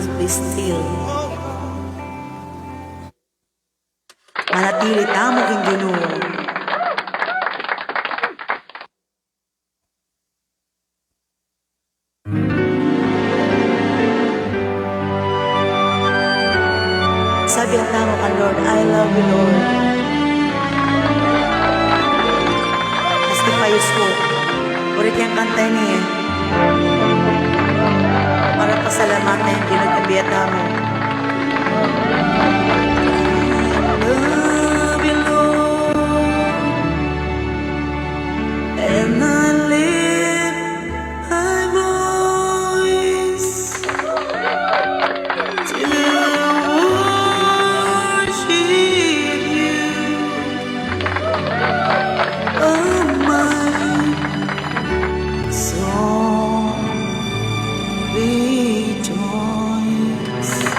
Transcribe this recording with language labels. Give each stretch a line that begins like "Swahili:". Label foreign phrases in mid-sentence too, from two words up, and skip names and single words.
English: still.
Pampanga: Manatili tamo king Ginoo. Sabi ang tamo ka,
English: Lord, I love you, Lord.
Pampanga: Maski payos ko, ulit yung kanta niya. Para pasalamatan yung pinagkabiat mo.
English: Love you, Lord, and I lift my voice to worship you, oh my soul, rejoice.